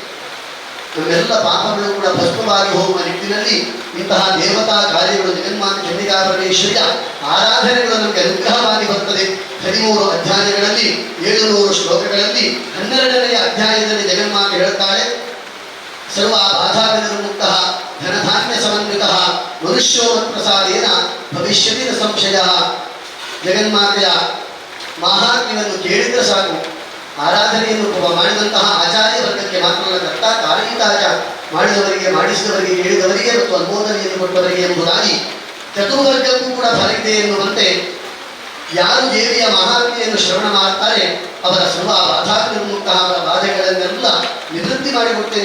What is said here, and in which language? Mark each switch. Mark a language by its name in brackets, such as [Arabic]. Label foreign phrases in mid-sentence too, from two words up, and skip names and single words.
[Kannada] ನಮ್ಮೆಲ್ಲ ಪಾಪಗಳು ಕೂಡ ಭಸ್ಮವಾಗಿ ಹೋಗುವ ನಿಟ್ಟಿನಲ್ಲಿ ಇಂತಹ ದೇವತಾ ಕಾರ್ಯಗಳು ಜಗನ್ಮಾತೆ ಚಂಡಿಕಾ ಪರಮೇಶ್ವರಿಯ ಆರಾಧನೆಗಳು ನಮಗೆ ಅನುಗ್ರಹವಾಗಿ ಬರುತ್ತದೆ. 13 ಅಧ್ಯಾಯಗಳಲ್ಲಿ 700 ಶ್ಲೋಕಗಳಲ್ಲಿ 12ನೆಯ ಅಧ್ಯಾಯದಲ್ಲಿ ಜಗನ್ಮಾತೆ ಹೇಳ್ತಾಳೆ, [Sanskrit] ಸರ್ವ ಬಾಧಾ ವಿನಿರ್ಮುಕ್ತ ಧನಧಾನ್ಯ ಸಮನ್ವಿತ ಮನುಷ್ಯೋ ಪ್ರಸಾದೇನ ಭವಿಷ್ಯತಿ ನ ಸಂಶಯ. [Kannada] ಜಗನ್ಮಾತೆಯ ಮಹಾತ್ಮ್ಯವನ್ನು ಕೇಳಿದ್ರೆ ಸಾಕು. ಆರಾಧನೆಯನ್ನು ಮಾಡಿದಂತಹ ಆಚಾರ್ಯ ವರ್ಗಕ್ಕೆ ಮಾತ್ರ ಕರ್ತ ಕಾರಣಿಕಾಚ ಮಾಡಿದವರಿಗೆ, ಮಾಡಿಸಿದವರಿಗೆ, ಕೇಳಿದವರಿಗೆ ಮತ್ತು ಅನುಮೋದನೆಯನ್ನು ಕೊಟ್ಟವರಿಗೆ ಎಂಬುದಾಗಿ ಚತುರ್ವರ್ಗಕ್ಕೂ ಕೂಡ ಫಲ ಇದೆ ಎನ್ನುವಂತೆ ಯಾರು ದೇವಿಯ ಮಹಾತ್ಮೆಯನ್ನು ಶ್ರವಣ ಮಾಡುತ್ತಾರೆ ಅವರ [Sanskrit] ಸರ್ವ ಬಾಧಾ ವಿನಿರ್ಮುಕ್ತ, [Kannada] ಅವರ ಬಾಧೆಗಳನ್ನೆಲ್ಲ ನಿವೃತ್ತಿ ಮಾಡಿಕೊಡ್ತೇನೆ.